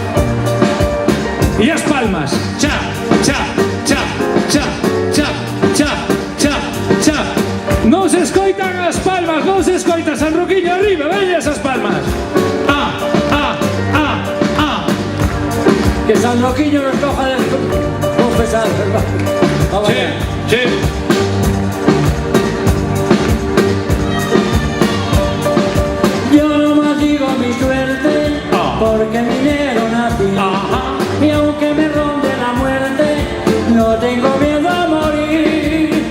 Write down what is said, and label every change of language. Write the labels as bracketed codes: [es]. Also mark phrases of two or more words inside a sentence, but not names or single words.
[gl] E as palmas, cha, cha, cha, cha, cha, cha, cha, cha. Non se escoitan as palmas, non se escoita. San Roquiño arriba, veña esas palmas. Ah, ah, ah, ah. Que San Roquiño nos coja de confesar, ¿verdad? [es] Sí, sí. Yo no maldigo mi suerte, porque minero nací. Y aunque me ronde la muerte, no tengo miedo a morir.